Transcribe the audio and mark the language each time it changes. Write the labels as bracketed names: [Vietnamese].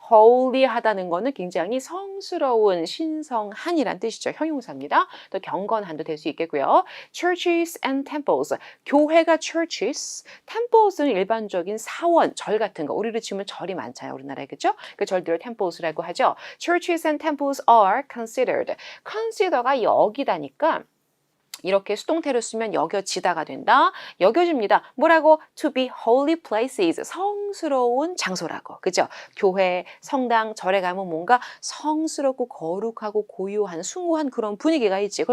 [Korean] holy하다는 거는 굉장히 성스러운, 신성한이란 뜻이죠. 형용사입니다. 또 경건한도 될 수 있겠고요. [English] churches and temples. [Korean] 교회가 churches, temples는 일반적인 사원, 절 같은 거. 우리로 치면 절이 많잖아요. 우리나라에. 그죠? 그 절들을 temples라고 하죠. [English] churches and temples are considered. [Korean] consider가 여기다니까 이렇게 수동태로 쓰면 여겨지다가 된다. 여겨집니다. 뭐라고? [English] To be holy places. [Korean] 성스러운 장소라고. 그죠? 교회, 성당, 절에 가면 뭔가 성스럽고 거룩하고 고유한, 숭고한 그런 분위기가 있지.